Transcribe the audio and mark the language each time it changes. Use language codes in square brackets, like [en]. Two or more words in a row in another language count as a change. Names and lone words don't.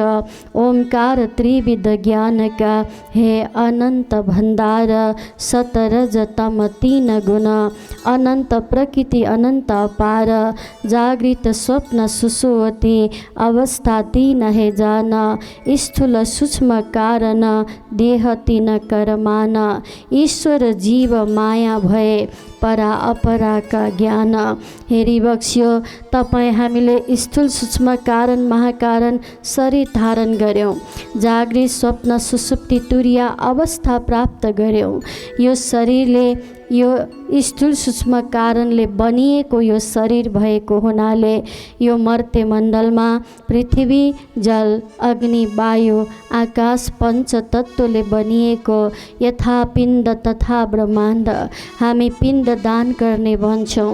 [ne] ओमकार त्रिविध ज्ञानका हे अनन्त भण्डार, सतरज तम 3 गुण, अनन्त प्रकृति अनन्त अपार, जागृत स्वप्न सुसुवती अवस्था 3 हे जान, स्थूल सूक्ष्म कारण देह 3 कर्मान, ईश्वर जीव माया भए परा अपराका ज्ञान। हेरी बक्स्यो तपाईँ हामीले स्थूल सूक्ष्म कारण महाकारण शरीर धारण गऱ्यौँ, जागृत स्वप्न सुसुप्ति तुरिया अवस्था प्राप्त गऱ्यौँ। यो शरीरले यो स्थूल सूक्ष्म कारणले बनिएको यो शरीर भएको हुनाले यो मर्त्य मण्डलमा पृथ्वी जल अग्नि वायु आकाश पञ्चतत्त्वले बनिएको यथा पिण्ड तथा ब्रह्माण्ड हामी पिण्ड दान गर्ने भन्छौँ।